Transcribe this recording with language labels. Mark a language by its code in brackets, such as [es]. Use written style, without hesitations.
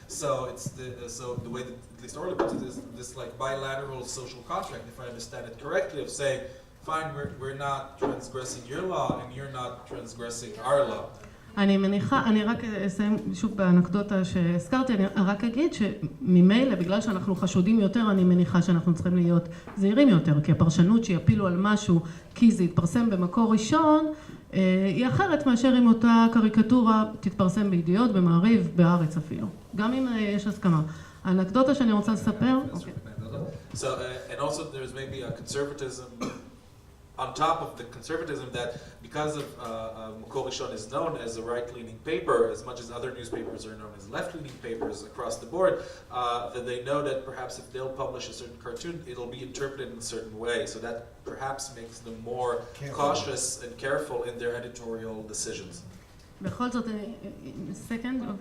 [en] So it's the way that at least Orly puts it is this like bilateral social contract, if I understand it correctly, of saying, fine, we're not transgressing your law and you're not transgressing our law. [he] אני רק אסיים שוב באנקדוטה שהזכרתי, אני רק אגיד שממילא, בגלל שאנחנו חשודים יותר, אני מניחה שאנחנו צריכים להיות זהירים יותר, כי הפרשנות שיפילו על משהו, כי זה יתפרסם במקור ראשון, היא אחרת מאשר אם אותה קריקטורה תתפרסם בידיעות, במעריב, בארץ אפילו. גם אם יש הסכמה. האנקדוטה שאני רוצה לספר... [en] So, and also there's maybe a conservatism on top of the conservatism that because of Makor Rishon is known as a right-leaning paper, as much as other newspapers are known as left-leaning papers across the board, that they know that perhaps if they'll publish a certain cartoon, it'll be interpreted in a certain way. So that perhaps makes them more cautious and careful in their editorial decisions. [he] בכל זאת, second?